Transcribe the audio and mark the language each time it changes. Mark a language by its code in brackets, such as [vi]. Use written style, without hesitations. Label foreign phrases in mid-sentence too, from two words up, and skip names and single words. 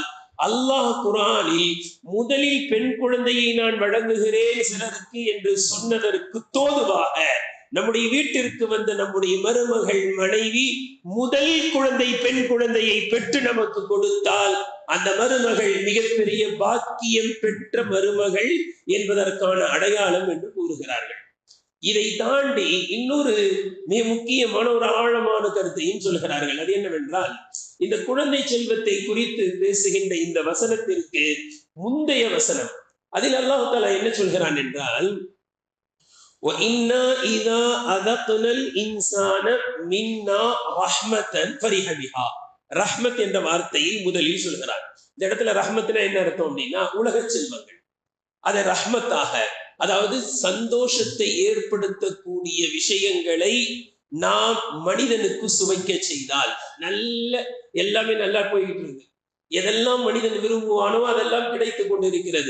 [ta] அல்லாஹ் குர்ஆனில் முதலில் பெண் குழந்தையை நான் வழங்குகிறேன் சிலருக்கு என்று சொன்னதற்கு தோதுவாக நம்முடைய வீட்டிற்கு வந்த நம்முடைய மருமகள் மனைவி முதல் குழந்தை பெண் குழந்தையை பெற்று நமக்கு கொடுத்தால் அந்த மருமகள் மிகப்பெரிய பாக்கியம் பெற்ற மருமகள் என்பதற்கான அடையாளம் என்று கூறுகிறார்கள். இதை தாண்டி இன்னொரு மிக முக்கியமான ஒரு ஆழமான கருத்தையும் சொல்கிறார்கள். அது என்னவென்றால், இந்த குழந்தை செல்வத்தை குறித்து பேசுகின்ற இந்த வசனத்திற்கு முந்தைய வசனம், அதில் [ar] الله تعالى [ta] என்ன சொல்கிறான் என்றால், [ar] وَإِنَّا إِذَا أَذَقْنَا الْإِنسَانَ مِنَّا رَحْمَةً فَرِحَ بِهَا. [ta] ரஹ்மத் என்ற வார்த்தையை முதலில் சொல்கிறார். இந்த இடத்துல ரஹ்மத்னா என்ன அர்த்தம் அப்படின்னா, உலக செல்வங்கள், அதை ரஹ்மத்தாக, அதாவது சந்தோஷத்தை ஏற்படுத்தக்கூடிய விஷயங்களை நாம் மனிதனுக்கு சுவைக்க செய்தால், நல்ல எல்லாமே நல்லா போய்கிட்டு இருக்கு, எதெல்லாம் மனிதன் விரும்புவானோ அதெல்லாம் கிடைத்துக் கொண்டிருக்கிறது.